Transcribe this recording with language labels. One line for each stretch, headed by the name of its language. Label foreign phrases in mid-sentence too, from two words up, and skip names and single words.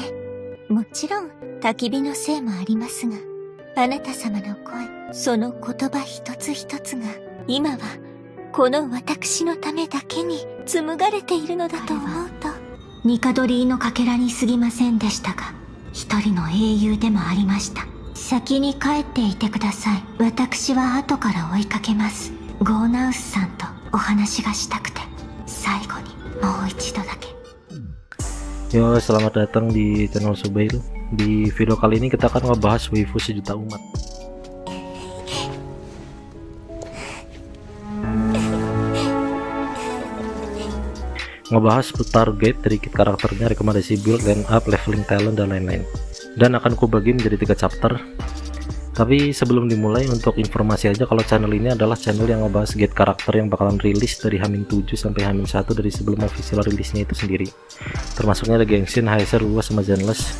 Japanese: もちろん焚き火のせいもありますが、あなた様の声、その言葉一つ一つが今はこの私のためだけに紡がれているのだと思うと、ニカドリーのかけらに過ぎませんでしたが、一人の英雄でもありました。先に帰っていてください。私は後から追いかけます。ゴーナウスさんとお話がしたくて、最後にもう一度だけ。
Indonesian: Yo, selamat datang di channel Subail. Di video kali ini kita akan ngebahas waifu sejuta umat. Ngebahas putar guide, sedikit karakternya, rekomendasi build,
English: line up, leveling talent,
Indonesian: dan lain-lain. Dan akan kubagi menjadi 3 chapter. Tapi sebelum dimulai, untuk informasi aja kalau channel ini adalah channel yang ngebahas guide karakter yang bakalan rilis dari H-7 sampai H-1 dari sebelum official rilisnya itu sendiri. Termasuknya ada Genshin, Heiser, Uwa, sama Zenless.